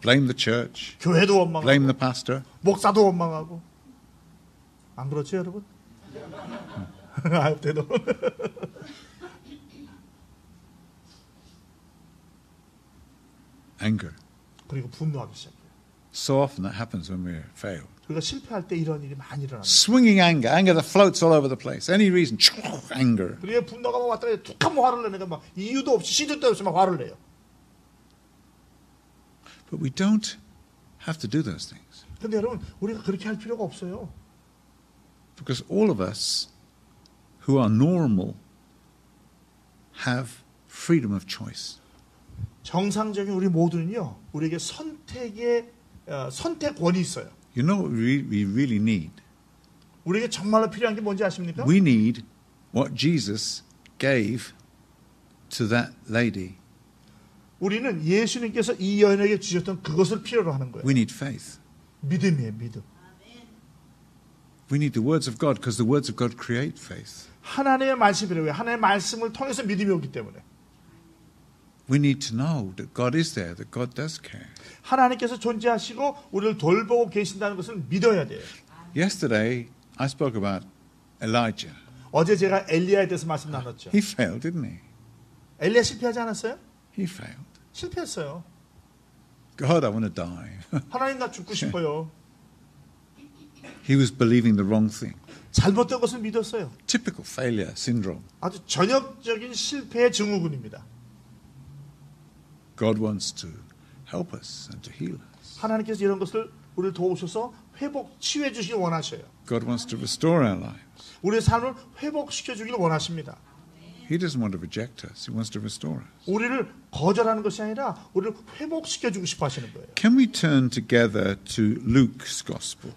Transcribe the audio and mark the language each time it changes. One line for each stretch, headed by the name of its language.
English: Blame the church.
Korean: 교회도 원망하고
English: Blame the pastor.
Korean: 목사도 원망하고 안 그렇죠 여러분? 아유 대도
English: Anger.
Korean: 그리고 분노하기 시작해요.
English: So often that happens when we're failed.
Korean: 우리가 실패할 때 이런 일이 많이 일어납니다.
English: Swinging anger that floats all over the place. Any reason, anger.
Korean: 그리고 분노가 막 왔다 갔다 툭 한번 화를 내니까 막 이유도 없이 시도 없이 막 화를 내요.
English: But we don't have to do those things.
Korean: 근데 여러분 우리가 그렇게 할 필요가 없어요.
English: Because all of us who are normal have freedom of choice.
Korean: 정상적인 우리 모두는요. 우리에게 선택권이 있어요.
English: You know what we really need?
Korean: 우리에게 정말로 필요한 게 뭔지 아십니까?
English: We need what Jesus gave to that lady.
Korean: 우리는 예수님께서 이 여인에게 주셨던 그것을 필요로 하는 거예요.
English: We need faith.
Korean: 믿음이에요, 믿음.
English: We need the words of God because the words of God create faith.
Korean: 하나님의 말씀이래요. 하나님의 말씀을 통해서 믿음이 오기 때문에.
English: We need to know that God is there, that God does care.
Korean: 하나님께서 존재하시고 우리를 돌보고 계신다는 것을 믿어야 돼요.
English: Yesterday, I spoke about Elijah.
Korean: 어제 제가 엘리야에 대해서 말씀 나눴죠.
English: He failed, didn't he?
Korean: 엘리야 실패하지 않았어요?
English: He failed.
Korean: 실패했어요.
English: God, I want to die.
Korean: 하나님 나 죽고 싶어요.
English: He was believing the wrong thing.
Korean: 잘못된 것을 믿었어요.
English: Typical failure syndrome.
Korean: 아주 전형적인 실패의 증후군입니다.
English: God wants to help us and to heal us.
Korean: 하나님께서 이런 것을 우리를 도우셔서 회복, 치유해 주시길 원하셔요.
English: God wants to restore our lives.
Korean: 우리의 삶을 회복시켜 주길 원하십니다.
English: He doesn't want to reject us. He wants to restore us.
Korean: 우리를 거절하는 것이 아니라 우리를 회복시켜 주고 싶어 하시는 거예요.
English: Can we turn together to Luke's Gospel?